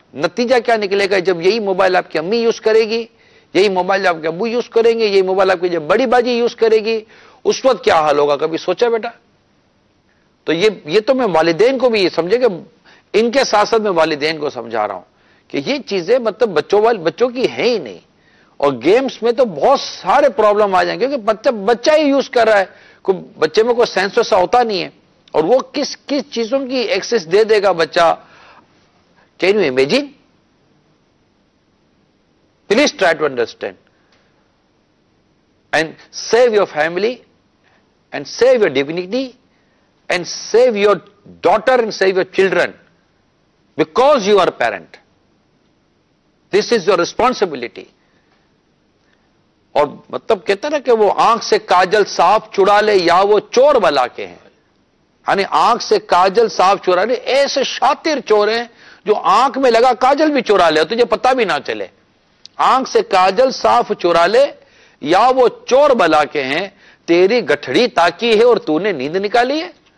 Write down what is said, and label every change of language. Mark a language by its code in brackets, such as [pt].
[ur] نتیجہ کیا نکلے گا؟ جب یہی موبائل آپ کی امی یوز کرے گی، یہی موبائل آپ کے ابو یوز کریں گے، یہی موبائل آپ کی جب بڑی باجی یوز کرے گی، اس وقت کیا حال ہوگا؟ کبھی سوچا بیٹا؟ تو یہ تو میں والدین کو بھی یہ سمجھے کہ ان کے ساتھ ساتھ میں والدین کو سمجھا رہا ہوں کہ یہ چیزیں مطلب بچوں کی ہیں ہی نہیں. اور گیمز میں تو بہت سارے پرابلم آ جائیں گے کیونکہ بچہ ہی یوز کر رہا ہے، بچے میں کوئی سینس ایسا ہوتا نہیں ہے، اور وہ کس چیزوں کی ایکسس دے دے گا بچہ. [en] Can you imagine? Please try to understand and save your family and save your dignity and save your daughter and save your children because you are a parent. This is your responsibility. [ur] اور مطلب کہتا نا کہ وہ آنکھ سے کاجل صاف چڑا لے یا وہ چور بلا کے ہیں. یعنی آنکھ سے کاجل صاف چورانے. ایسے شاطر چور ہیں جو آنکھ میں لگا کاجل بھی چورا لے, تجھے پتہ بھی نہ چلے. آنکھ سے کاجل صاف چورا لے, یا وہ چور بلا کے ہیں تیری گٹھڑی تاکی ہے اور تو نے نیند نکالی ہے.